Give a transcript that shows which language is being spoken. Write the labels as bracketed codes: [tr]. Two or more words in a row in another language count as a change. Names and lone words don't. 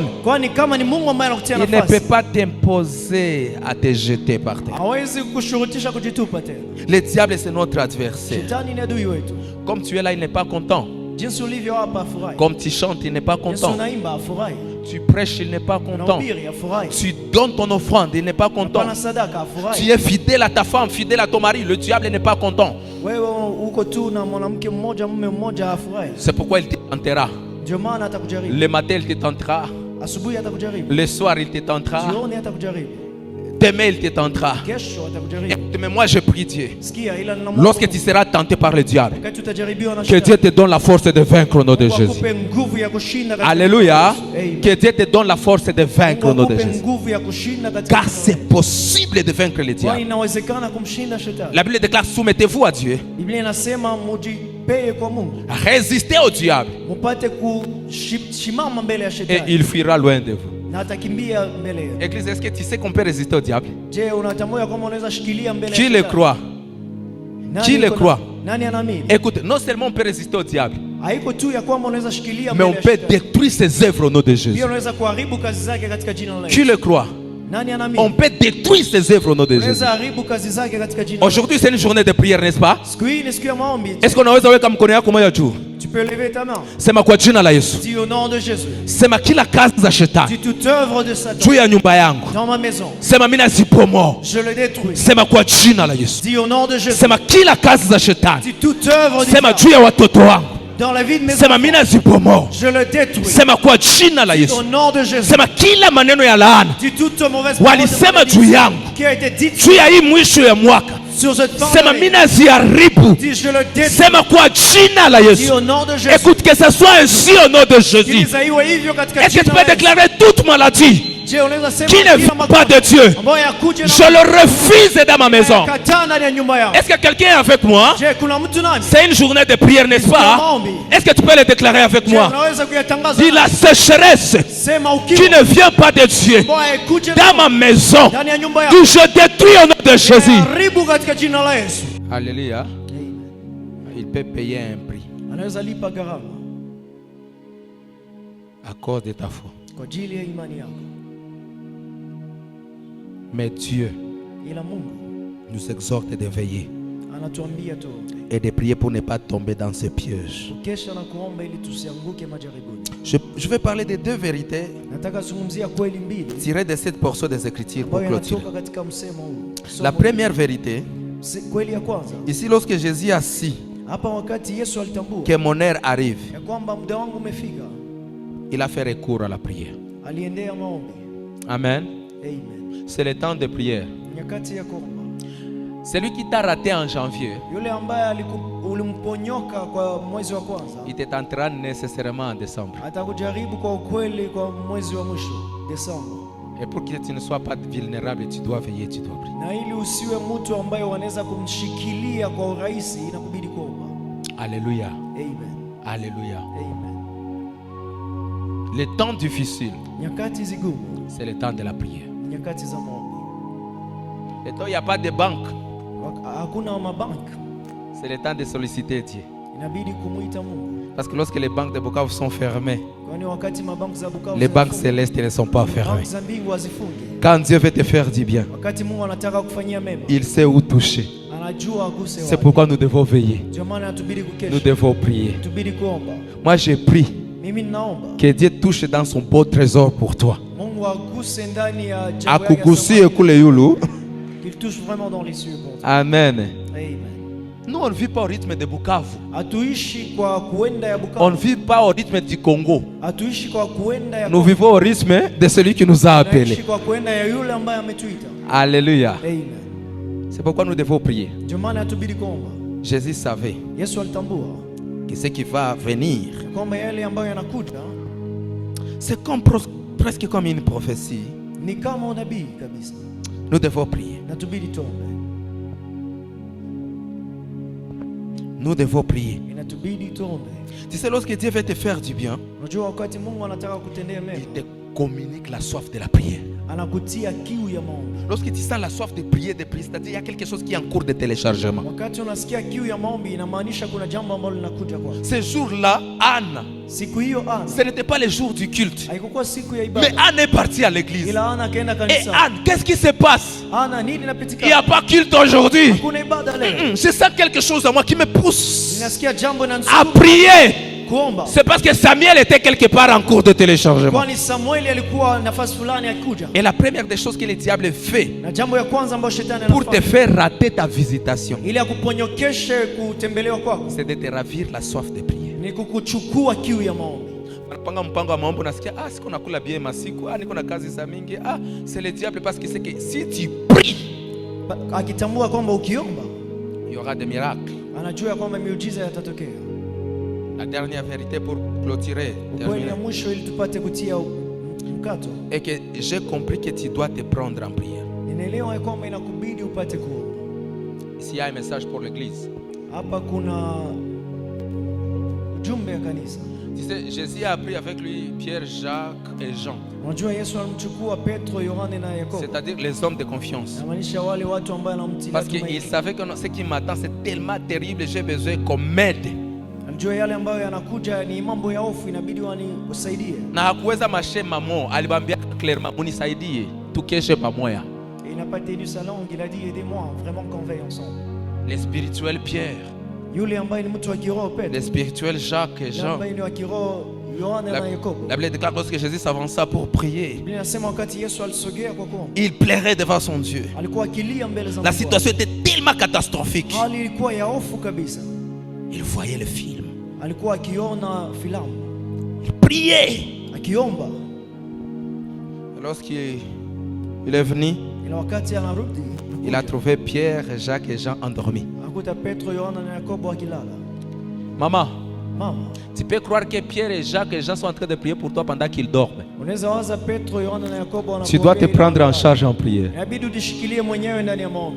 [sw] kwani kama ni Mungu ambaye anakutia [fr] il ne [sw] nafasi, [fr] peut pas t'imposer à te jeter par terre. [sw] hawezi kushurutisha kujitupa tena. [fr] Le diable c'est notre adversaire. [sw] Shetani ni adui wetu. [fr] Comme tu es là, il n'est pas content. [sw] Jinsi ulivyo hapa afurahi. [fr] Comme tu chantes, il n'est pas [sw] Jinsi [fr] content. [sw] unaimba afurahi. [fr] Tu prêches, il n'est pas content. [sw] Unahubiri afurahi. [fr] Tu donnes ton offrande, il n'est pas content. [sw] Unapana sadaka afurahi. [fr] Tu es fidèle à ta femme, fidèle à ton mari, le diable n'est pas content. [sw] Wewe uko tu na mwanamke mmoja, mume mmoja afurahi. [fr] C'est pourquoi il te tentera. [sw] Ndio maana atakujaribu. [fr] Le matin, il te tentera. [sw] Asubuhi atakujaribu. [fr] Le soir, il te tentera. [sw] Jioni atakujaribu. [fr] Demain, il te tentera. [sw] Kesho atakujaribu. [fr] Mais moi, je prie Dieu. [sw] Sikia, ila nina [fr] Lorsque tu seras tenté par le diable, [sw] wakati utajaribiwa na [fr] que Dieu [sw] shetani, [fr] te donne la force de vaincre au nom de [sw] Mungu [fr] Jésus. [sw] akupe nguvu ya kushinda katika [fr] Alléluia. [sw] jina la Yesu. [fr] Que Dieu te donne la force de vaincre au nom [sw] Mungu [fr] de [sw] akupe [fr] Jésus. [sw] nguvu ya kushinda katika [fr] Car [sw] jina la [fr] c'est possible de vaincre le [sw] Yesu. [fr] diable. [sw] Inawezekana kumshinda shetani. [fr] La Bible déclare, soumettez-vous à Dieu. [sw] Biblia inasema mujipee kwa Mungu, [fr] Résistez au diable. [sw] mupate kushimama mbele ya [fr] Et [sw] shetani [fr] il fuira loin de vous. [sw] na atakimbia mbele yenu. [fr] Église, est-ce que tu sais qu'on peut résister au diable? [sw] Je, unatambua kwamba unaweza shikilia mbele [fr] Qui [sw] ya [fr] le [sw] shetani? [fr] croit? [sw] Nani [fr] Qui le [sw] yuko na- [fr] croit? [sw] Nani anaamini? [fr] Écoute, non seulement on peut résister au diable, [sw] Haiko tu ya kwamba unaweza shikilia [fr] mais on [sw] mbele ya [fr] peut [sw] shetani. [fr] détruire ses œuvres au nom de Jésus. [sw] Pia unaweza kuharibu kazi zake katika jina la [fr] Qui [sw] Yesu. [fr] le croit? [sw] Nani [fr] On [sw] anaamini? [fr] peut détruire ses œuvres au nom de Jésus. [sw] Unaweza haribu kazi zake katika jina la Yesu. [fr] Aujourd'hui, c'est une journée de prière, n'est-ce pas? [sw] Siku hii ni siku ya maombi. [fr] Est-ce qu'on [sw] aweza weka mkono yako moja juu? [fr] Tu peux lever ta main. [sw] Sema kwa jina la Yesu. [fr] Dis au nom de Jésus. [sw] Sema kila kazi za shetani [fr] Dis toute œuvre de Satan [sw] juu ya nyumba yangu. [fr] dans ma maison. [sw] Sema mimi nazibomoa. [fr] Je le détruis. [sw] Sema kwa jina la Yesu. [fr] Dis au nom de Jésus. [sw] Sema kila kazi za shetani. [fr] Dis toute œuvre du [sw] Sema [fr] diable [sw] juu ya watoto wangu. [fr] dans la vie de mes [sw] Sema [fr] enfants. [sw] mimi nazibomoa. [fr] Je le détruis. [sw] Sema kwa jina la Yesu. [fr] Au nom de Jésus. [sw] Sema kila maneno ya laana [fr] Dis toute mauvaise parole [sw] walisema juu yangu [fr] qui a été dite [sw] juu ya hii mwisho ya mwaka. [fr] sur cette [sw] Sema [fr] parole. [sw] mimi naziharibu. [fr] Dis je le détruis. [sw] Sema kwa jina la [fr] Dis [sw] Yesu. [fr] au nom de Jésus. Écoute, que ce soit ainsi au nom de Jésus. [sw] Qu'il iwe hivyo katika [fr] Est-ce que tu [sw] jina [fr] peux [sw] la Yesu. [fr] déclarer toute maladie [sw] Je unaweza sema [fr] qui ne vient pas de Dieu, [sw] ambayo yakuje na [fr] je le refuse dans ma maison. [sw] kataa ndani ya nyumba yangu. [fr] Est-ce que quelqu'un est avec moi? [sw] Je, kuna mtu nani? [fr] C'est une journée de prière, n'est-ce pas? Est-ce que tu peux le déclarer avec [sw] Je, [fr] moi? [sw] unaweza kuyatangaza. [fr] Dis la sécheresse [sw] Sema [fr] qui [sw] ukiwa [fr] ne vient pas de Dieu [sw] ambayo yakuje [fr] dans ma maison, [sw] ndani ya nyumba yangu. [fr] que je détruis au nom de Jésus. [sw] Haribu katika jina la Yesu. [fr] Alléluia. Il peut payer un prix [sw] Anaweza lipa gharama [fr] à cause de ta foi. [sw] kwa ajili ya imani yako. [fr] Mais Dieu [sw] Ila Mungu [fr] nous exhorte de veiller [sw] anatuambia tuombe, [fr] et de prier pour ne pas tomber dans ce piège. [sw] kesha na kuomba ili tusianguke majaribuni. [fr] Je vais parler de deux vérités [sw] Nataka zungumzia kweli mbili [fr] tirées de cette portion des Écritures pour [sw] ambayo [fr] clôturer. [sw] yanatoka katika msemo huu. [fr] La première vérité, [sw] Kweli ya kwanza, [fr] ici lorsque Jésus a su [sw] hapa wakati Yesu alitambua [fr] que mon heure arrive, [sw] ya kwamba muda wangu umefika, [fr] il a fait recours à la prière. [sw] aliendea maombi. [fr] Amen. [sw] Amen. [fr] C'est le temps de prière. [sw] Nyakati ya kuomba. [fr] Celui qui t'a raté en janvier, [sw] Yule ambaye ulimponyoka kwa mwezi wa kwanza, [fr] il te tentera nécessairement en décembre. [sw] atakujaribu kwa ukweli kwa mwezi wa mwisho, Desemba. [fr] Et pour que tu ne sois pas vulnérable, tu dois veiller, tu dois prier. [sw] Na ili usiwe mtu ambaye wanaweza kumshikilia kwa urahisi, inakubidi kuomba. [fr] Alléluia. [sw] Amen. [fr] Alléluia. [sw] Amen. [fr] Les temps difficiles, [sw] Nyakati zigumu, [fr] c'est le temps de la prière. [sw] nyakati za maombi. [fr] Et toi, il n'y a pas de banque. [sw] Hakuna mabanki, [fr] C'est le temps de solliciter Dieu. [sw] inabidi kumuita Mungu. [fr] Parce que lorsque les banques de Bukavu sont fermées, [sw] Kwani wakati mabanki za Bukavu, [fr] les banques célestes ne sont pas fermées. [sw] banki za mbingu hazifungi. [fr] Quand Dieu veut te faire du bien, [sw] Wakati Mungu anataka kufanyia mema, [fr] il sait où toucher. [sw] anajua aguse [fr] C'est [sw] wapi. [fr] pourquoi nous devons veiller. [sw] Ndio maana inatubidi [fr] Nous [sw] kukesha, [fr] devons prier. [sw] inatubidi kuomba. [fr] Moi, je prie [sw] Mimi ninaomba [fr] que Dieu touche dans son beau trésor pour toi. [sw] Mungu aguse ndani ya jambo yake ya Akugusie thamani, kule yulu. [fr] qu'il touche vraiment dans les cieux pour toi. Amen. [sw] Amen. [fr] Nous, on ne vit pas au rythme de Bukavu. [sw] Hatuishi kwa kuenda ya [fr] On ne [sw] Bukavu, [fr] vit pas au rythme du Congo. [sw] hatuishi kwa kuenda ya [fr] Nous [sw] Kongo. [fr] vivons au rythme de celui qui nous a appelés. [sw] Tunaishi kwa kuenda ya yule ambaye ametuita. [fr] Alléluia. [sw] Amen. [fr] C'est pourquoi nous devons prier. [sw] Ndio maana inatubidi kuomba. [fr] Jésus savait [sw] Yesu alitambua [fr] que ce qui va venir, [sw] kwamba yale ambayo yanakuja [fr] c'est comme presque comme une prophétie. [sw] ni kama unabii kabisa. [fr] Nous devons prier. [sw] Inatubidi tuombe, [fr] Nous devons prier. [sw] inatubidi tuombe. [fr] Tu sais, lorsque Dieu veut te faire du bien, [sw] Unajua wakati Mungu anataka kutendea mema, [fr] il te communique la soif de la prière. [sw] anakutia kiu ya maombi. [fr] Lorsque tu sens la soif de prier, c'est-à-dire il y a quelque chose qui est en cours de téléchargement. [sw] Wakati unasikia kiu ya maombi, inamaanisha kuna jambo ambalo linakuja kwako. [fr] Ce jour-là, Anne, [sw] Siku hiyo Ana, [fr] ce n'était pas le jour du culte, [sw] haikuwa siku ya [fr] mais [sw] ibada, [fr] Anne est partie à l'église. [sw] ila Ana akaenda [fr] Et [sw] kanisa. [fr] Anne, qu'est-ce qui se passe? [sw] Ana, nini [fr] Il n'y [sw] inapitika? [fr] a pas culte aujourd'hui. [sw] Hakuna ibada leo. [fr] Je sens quelque chose à moi qui me pousse [sw] Ninasikia jambo [fr] à [sw] linanisukuma [fr] prier. [sw] kuomba. [fr] C'est parce que Samuel était quelque part en cours de téléchargement. [sw] Kwani Samueli alikuwa nafasi fulani akikuja. [fr] Et la première des choses que le diable fait [sw] Na jambo ya kwanza ambayo shetani [fr] pour te [sw] anafanya [fr] faire rater ta visitation, [sw] ili akuponyokeshe kutembelewa kwako [fr] c'est de te ravir la soif de prier. [sw] ni kukuchukua kiu ya maombi. Unapanga mpango wa maombi, unasikia siku nakula bien masiku, niko na kazi za mingi. [fr] C'est le diable parce qu'il sait que si tu pries, [sw] Akitambua kwamba ukiomba, [fr] il y aura des miracles. [sw] anajua kwamba miujiza yatatokea. [fr] La dernière vérité pour clôturer, [sw] Ukweli ya [fr] terminer, [sw] mwisho ili tupate kutia mkato, [fr] et que j'ai compris que tu dois te prendre en prière. [sw] ninaelewa ya kwamba inakubidi upate kuomba. [fr] Ici, il y a un message pour l'église. [sw] Hapa kuna ujumbe ya kanisa. [fr] Tu sais, Jésus a pris avec lui Pierre, Jacques et Jean, [sw] Unajua Yesu alimchukua Petro, Yohane na Yakobo. [fr] c'est-à-dire les hommes de confiance. [sw] Inamaanisha wale watu ambao anamtilia [fr] Parce qu'il [sw] tumaini. [fr] savait que ce qui m'attend, c'est tellement terrible, j'ai besoin qu'on m'aide. [sw] Alijua yale ambayo yanakuja ni mambo ya hofu, inabidi wanisaidie. Na hakuweza mashe mamo, alibambia clairement, munisaidie, tukeshe pamoja. [fr] Et il n'a pas tenu sa langue, il a dit aidez-moi, vraiment qu'on veille ensemble. Les spirituels Pierre, [sw] Yule ambaye ni mtu wa kiroho [fr] les [sw] Petro, [fr] spirituels Jacques et [sw] yule [fr] Jean. [sw] ambaye ni wa kiroho Yohane [fr] La, [sw] na Yakobo. [fr] la Bible déclare lorsque Jésus s'avança pour prier, [sw] Biblia inasema wakati Yesu alisogea kwa kuomba, [fr] il plairait devant son Dieu. [sw] alikuwa akilia mbele za [fr] La [sw] Mungu. [fr] situation était tellement catastrophique. [sw] Hali ilikuwa ya hofu kabisa. [fr] Il voyait le film. [sw] Alikuwa akiona filamu, [fr] Il priait. [sw] akiomba. [fr] Lorsqu'il est venu, [sw] Ila wakati anarudi, [fr] il a trouvé Pierre, Jacques et Jean endormis. [sw] akuta Petro, Yohana na Yakobo akilala. [fr] Maman, [sw] Mama, [fr] tu peux croire que Pierre et Jacques et Jean sont en train de prier pour toi pendant qu'ils dorment. [sw] Unaweza waza Petro, Yohana na Yakobo [fr] Tu dois te prendre en charge en prière. [sw] Inabidi udishikilie mwenyewe ndani ya maombi.